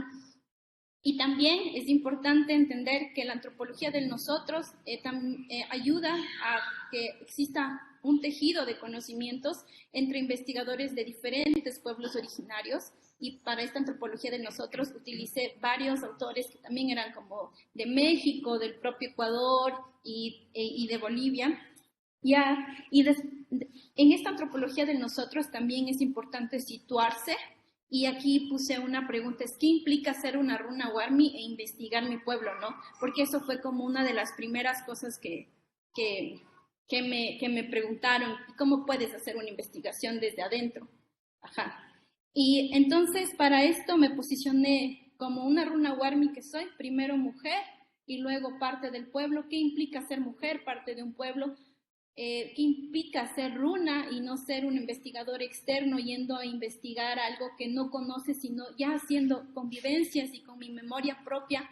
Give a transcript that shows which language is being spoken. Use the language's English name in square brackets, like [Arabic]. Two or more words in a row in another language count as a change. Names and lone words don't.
[Spanish] Y también es importante entender que la antropología del nosotros ayuda a que exista un tejido de conocimientos entre investigadores de diferentes pueblos originarios, y para esta antropología de nosotros utilicé varios autores que también eran como de México, del propio Ecuador y de Bolivia. En esta antropología de nosotros también es importante situarse, y aquí puse una pregunta, es ¿qué implica ser una [Quechua] runa warmi [Spanish] e investigar mi pueblo, no? Porque eso fue como una de las primeras cosas que me preguntaron, ¿cómo puedes hacer una investigación desde adentro? Ajá. Y entonces para esto me posicioné como una [Quechua] runa warmi [Spanish] que soy, primero mujer y luego parte del pueblo. ¿Qué implica ser mujer, parte de un pueblo? qué implica ser runa y no ser un investigador externo yendo a investigar algo que no conoce, sino ya haciendo convivencias y con mi memoria propia.